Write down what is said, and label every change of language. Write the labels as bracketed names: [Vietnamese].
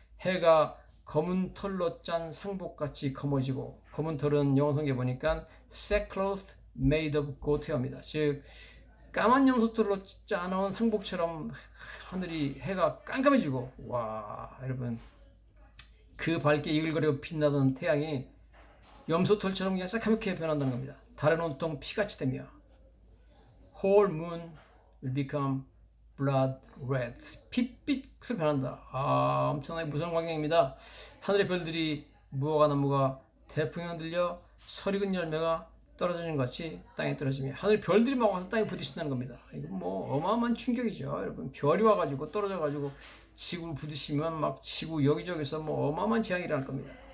[Korean] 해가 검은 털로 짠 상복같이 검어지고, 검은 털은 영어 성경에 보니까 [English] sackcloth made of goat [Korean] 입니다. 즉 까만 염소털로 짜놓은 상복처럼 하늘이 해가 깜깜해지고, 와 여러분 그 밝게 이글거리고 빛나던 태양이 염소털처럼 그냥 새카맣게 변한다는 겁니다. 달은 온통 피같이 되며 [English] whole moon will become blood red. [Korean] 핏빛으로 변한다. 엄청나게 무서운 광경입니다. 하늘의 별들이 무화과 나무가 태풍에 흔들려 설익은 열매가 떨어지는 것 같이 땅에 떨어지며 하늘 별들이 막 와서 땅에 부딪힌다는 겁니다. 이건 뭐 어마어마한 충격이죠. 여러분 별이 와가지고 떨어져가지고 지구 부딪히면 막 지구 여기저기서 뭐 어마어마한 재앙이 일어날 겁니다.